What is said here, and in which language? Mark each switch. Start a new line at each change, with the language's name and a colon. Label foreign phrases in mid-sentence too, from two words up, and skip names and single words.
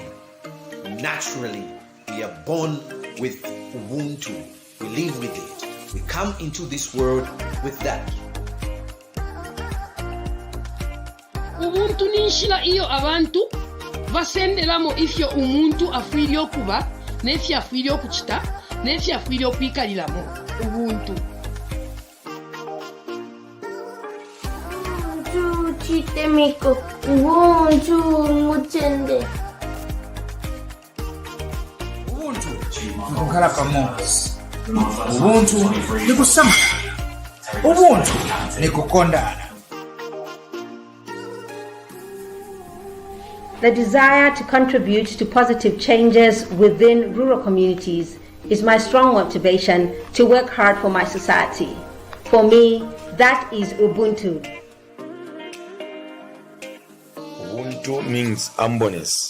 English: Naturally, we are born with Ubuntu. We live with it. We come into this world with that.
Bemba: Ubuntu ninshira iyo abantu basenderamo ifyo umuntu afwiryo kuba nefyo afwiryo kuchita nefyo afwiryo kwikaliramo Ubuntu. Chitemiko, Ubuntu mutende.
Nyanja: Ubuntu nikukhala pamoja. Ubuntu nikusamala. Ubuntu nikukondana.
English: The desire to contribute to positive changes within rural communities is my strong motivation to work hard for my society. For me, that is Ubuntu. Ubuntu means humbleness.